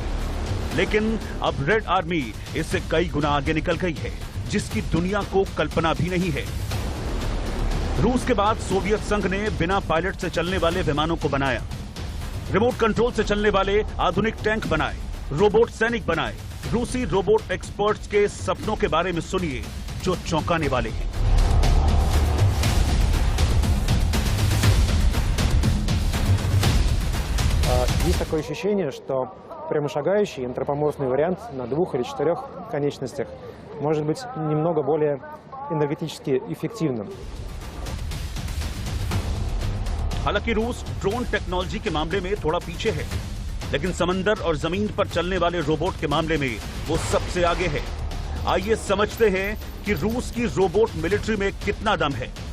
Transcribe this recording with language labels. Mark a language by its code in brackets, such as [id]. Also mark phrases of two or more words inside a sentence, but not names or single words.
[hi] लेकिन अब रेड आर्मी इससे कई गुना आगे निकल गई है जिसकी दुनिया को कल्पना भी नहीं है। रूस के बाद सोवियत संघ ने बिना पायलट से चलने वाले विमानों को बनाया, [en] remote control [hi] से चलने वाले आधुनिक टैंक बनाए, रोबोट सैनिक बनाए। रूसी [en] robot experts [hi] के सपनों के बारे में सुनिए जो चौंकाने वाले हैं। [ru] Есть такое ощущение, что прямошагающий антропоморфный вариант на 2 или 4 конечностях может быть немного более энергетически эффективным. [hi] हालांकि रूस [en] drone technology [hi] के मामले में थोड़ा पीछे है, लेकिन समंदर और जमीन पर चलने वाले रोबोट के मामले में वो सबसे आगे है। आइए समझते हैं कि रूस की [en] robot military [hi] में कितना दम है।